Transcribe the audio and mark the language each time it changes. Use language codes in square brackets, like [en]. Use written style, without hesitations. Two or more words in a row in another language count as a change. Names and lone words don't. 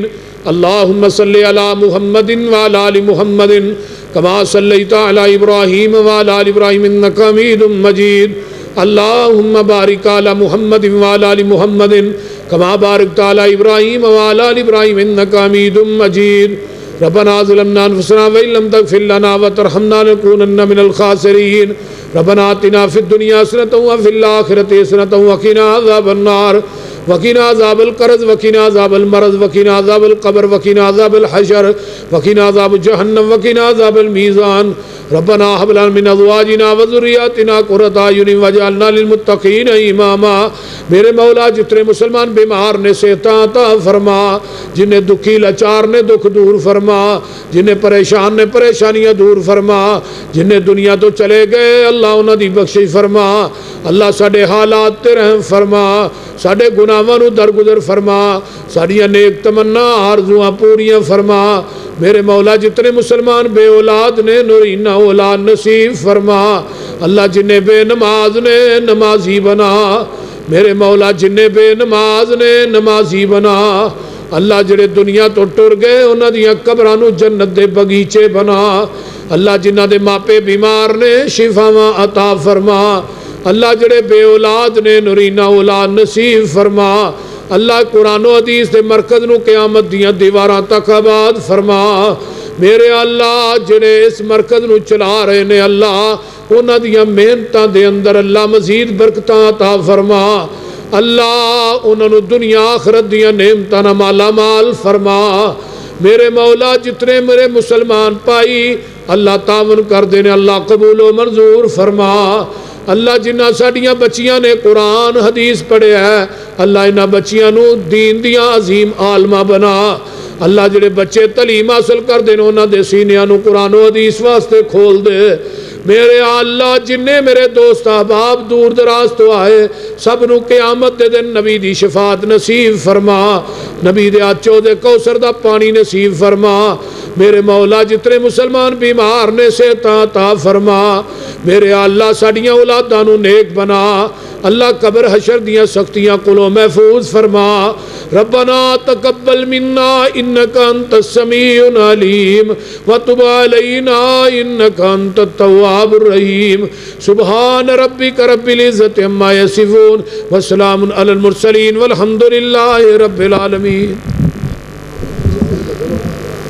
[ar] اللہم صلی علی محمد وعلی آل محمد کما صلیت علی ابراہیم وعلی آل ابراہیم انک حمید مجید. اللہم بارک علی محمد وعلی آل محمد کما بارکت علی ابراہیم وعلی آل ابراہیم انک حمید مجید. ربنا ظلمنا انفسنا وان لم تغفر لنا وترحمنا لنكونن من الخاسرین. ربنا آتنا فی الدنیا حسنۃ وفی الآخرۃ حسنۃ وقنا عذاب النار وقنا عذاب القرض وقنا عذاب المرض وقنا عذاب القبر وقنا عذاب الحشر وقنا عذاب جہنم وقنا عذاب المیزان. ربنا هب لنا من ازواجنا وذرياتنا قرۃ اعین واجعلنا للمتقین اماما۔ [pa] میرے مولا جتنے مسلمان بیمار نے صحت عطا فرما، جنہیں دکھی لاچار نے دکھ دور فرما، جنہیں پریشان نے پریشانیاں دور فرما، جنہیں دنیا تو چلے گئے اللہ انہاں دی بخشش فرما۔ اللہ ساڈے حالات تے رحم فرما، ساڈے گناہاں نو درگزر فرما، ساڈیاں نیک تمنا آرزواں پوریاں فرما۔ میرے مولا جتنے مسلمان بے اولاد نے نورینہ اولاد نصیب فرما۔ اللہ جنہیں بے نماز نے نمازی بنا، میرے مولا جنہیں بے نماز نے نمازی بنا۔ اللہ جڑے دنیا تو ٹر گئے انہاں دیاں قبراں نو جنت دے بغیچے بنا۔ اللہ جنہاں دے ماپے بیمار نے شفاواں عطا فرما۔ اللہ جڑے بے اولاد نے نورینہ اولاد نصیب فرما۔ اللہ قرآن و حدیث دے مرکز نو قیامت دیاں دیواراں تک آباد فرما۔ میرے اللہ جڑے اس مرکز نو چلا رہے نے اللہ انہاں دیاں محنتاں دے اندر اللہ مزید برکتاں عطا فرما۔ اللہ انہاں نو دنیا آخرت دیاں نعمتاں نال مالا مال فرما۔ میرے مولا جتنے میرے مسلمان پائی اللہ تعاون کر دینے اللہ قبول و منظور فرما۔ اللہ جنہ ساڑیاں بچیاں نے قرآن حدیث پڑھے ہے اللہ انہاں بچیاں نو دین دیاں عظیم عالمہ بنا۔ اللہ جڑے بچے تعلیم حاصل کر دینے انہاں دے سینیاں نو قرآن و حدیث واسطے کھول دے۔ میرے اللہ جننے میرے دوست احباب دور دراز تو آئے سب نو قیامت دے دن نبی دی شفاعت نصیب فرما، نبی دے آچو دے کوثر دا پانی نصیب فرما۔ میرے مولا جتنے مسلمان بیمار نے صحت عطا فرما۔ میرے اللہ ساڑیاں اولاداں نو نیک بنا۔ اللہ قبر حشر دیاں سختیاں کلو محفوظ فرما۔ [ar] ربنا تقبل منا انکا انت السمیع العلیم وتب علینا انکا انت التواب الرحیم۔ سبحان ربک رب العزت عما یصفون وسلام علی المرسلین والحمد للہ رب العالمین۔